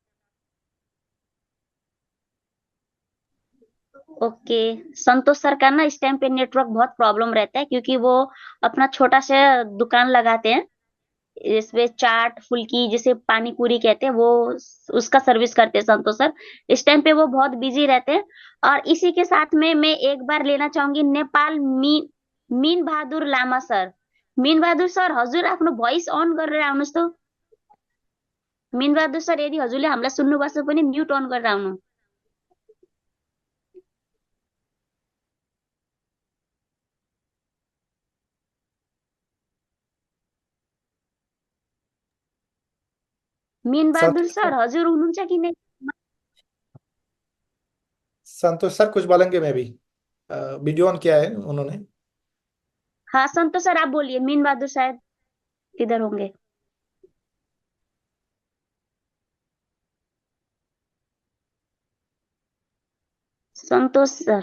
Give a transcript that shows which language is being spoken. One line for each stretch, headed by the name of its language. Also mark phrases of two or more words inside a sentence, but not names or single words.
Hindi: ओके, संतोष सर का ना इस टाइम पे नेटवर्क बहुत प्रॉब्लम रहता है क्योंकि वो अपना छोटा सा दुकान लगाते हैं, इसमें चाट फुल्की जिसे पानी पूरी कहते हैं, वो उसका सर्विस करते हैं संतोष सर। इस टाइम पे वो बहुत बिजी रहते हैं। और इसी के साथ में मैं एक बार लेना चाहूंगी नेपाल मीन बहादुर लामा सर।
Nepali: मीन बहादुर सर हजुर आफ्नो
English: voice on
Nepali: गरेर आउनुहोस् त। मीन बहादुर सर यदि हजुरले हामीलाई सुन्नुभएको छ भने
English: mute on
Nepali: गरेर आउनु। मीन बहादुर संतोष सर सर। हजुर हुनुहुन्छ कि नहीं?
Hindi: संतोष सर कुछ बोलेंगे, मैं भी
English: video on
Hindi: किया है उन्होंने। हाँ संतोष सर आप बोलिए, मीन बहादुर शायद किधर होंगे। संतोष सर।